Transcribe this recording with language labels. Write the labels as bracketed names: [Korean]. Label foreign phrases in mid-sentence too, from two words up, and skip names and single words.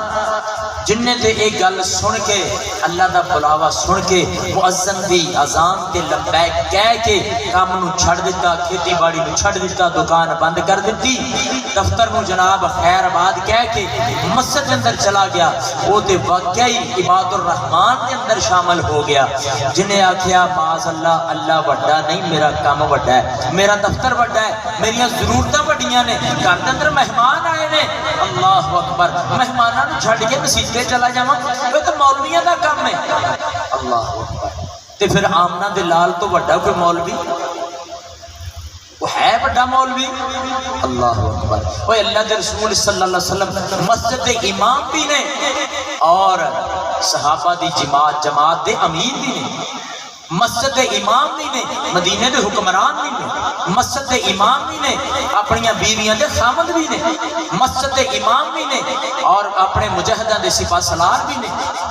[Punjabi] جن نے تے ایک گل سن کے اللہ دا بلاوا سن کے مؤذن دی اذان تے لبیک کہہ کے کام نو چھڑ دیتا، کھیتی باڑی نو چھڑ دیتا، دکان بند کر دیتی، دفتر نو جناب خیر آباد کہہ کے [Urdu] مسجد کے اندر چلا گیا، وہ تے واقعی عباد الرحمان کے اندر شامل ہو گیا۔ [Punjabi] جنہیں آکھیا [Arabic] معاذ اللہ، [Punjabi] اللہ وڈا نہیں، میرا کام وڈا ہے، میرا دفتر وڈا ہے، میریاں ضرورتاں وڈیاں نے، گھر کے اندر مہمان آئے نے، [Arabic] اللہ اکبر، [Punjabi] مہماناں نو چھڈ کے مسجد چلا جاواں، یہ تو مولویاں دا کام ہے۔ [Arabic] اللہ اکبر، [Punjabi] تے پھر آمنہ دے لال تو وڈا کوئی مولوی، وہ ہے بڑا مولوی؟ [Arabic] اللہ اکبر، [Urdu] وہ اللہ کے رسول [Arabic] صلی اللہ علیہ وسلم [Punjabi] مسجد دے امام بھی نے اور صحابہ دی جماعت دے امیر بھی نے، مسجد دے امام بھی نے، مدینے دے حکمران بھی نے، مسجد دے امام بھی نے، اپنی بیویاں دے خامد بھی نے، مسجد دے امام بھی نے اور اپنے مجاہداں دے سپاہ سالار بھی نے۔